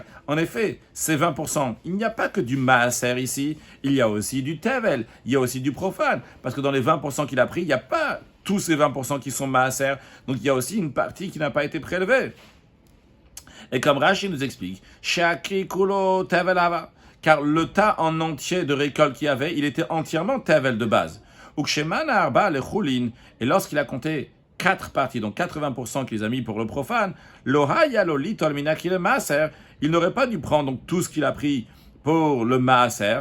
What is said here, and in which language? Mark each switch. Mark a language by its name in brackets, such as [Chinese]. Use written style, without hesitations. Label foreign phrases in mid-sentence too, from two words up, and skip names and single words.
[French] En effet, ces 20%, il n'y a pas que du maaser ici, il y a aussi du tevel, il y a aussi du profane. Parce que dans les 20% qu'il a pris, il n'y a pas tous ces 20% qui sont maaser. Donc il y a aussi une partie qui n'a pas été prélevée. Et comme Rashi nous explique, [Hebrew] שהכרי כולו טבל היה. [French] Car le tas en entier de récolte qu'il y avait, il était entièrement tevel de base. Et lorsqu'il a compté 4 parties, donc 80% qu'il a mis pour le profane, il n'aurait pas dû prendre donc, tout ce qu'il a pris pour le maaser.